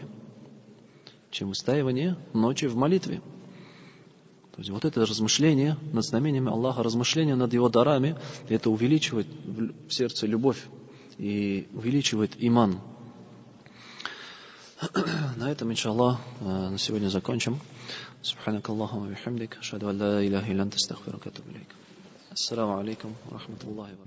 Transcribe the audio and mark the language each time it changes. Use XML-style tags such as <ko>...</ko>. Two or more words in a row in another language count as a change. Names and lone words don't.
<ru>Чем выстаивание ночи в молитве. То есть вот это размышление над знамениями Аллаха, размышление над Его дарами, это увеличивает в сердце любовь и увеличивает иман. На этом, иншаллах, на сегодня закончим.</ru> <ar>سبحانك اللهم وبحمدك أشهد أن لا إله إلا أنت أستغفرك وأتوب إليك. السلام عليكم ورحمة الله وبركاته.</ar>